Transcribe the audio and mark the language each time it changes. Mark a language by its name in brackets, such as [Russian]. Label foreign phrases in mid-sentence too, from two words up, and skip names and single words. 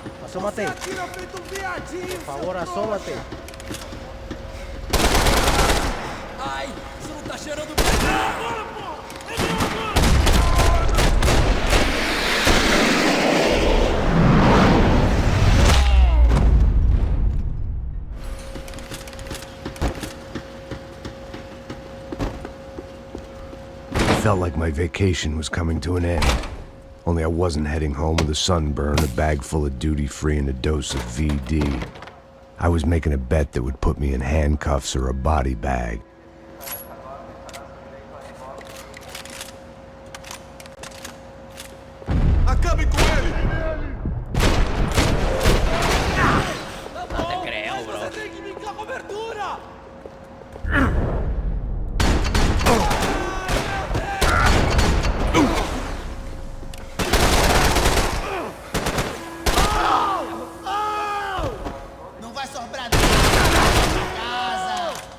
[Spanish] Asómate. [Portuguese] Atira feito um viadinho, [Spanish] Por favor, asómate. [Portuguese] Ai, isso não tá cheirando bem. Agora, pô! [English] Felt like my vacation was coming to an end. Only I wasn't heading home with a sunburn, a bag full of duty-free, and a dose of VD. I was making a bet that would put me in handcuffs or a body bag. [Portuguese] Acabe com ele! [Spanish] No te creo, bro. [Portuguese] Você tem que me dar cobertura! Não vai sobrar nada na casa.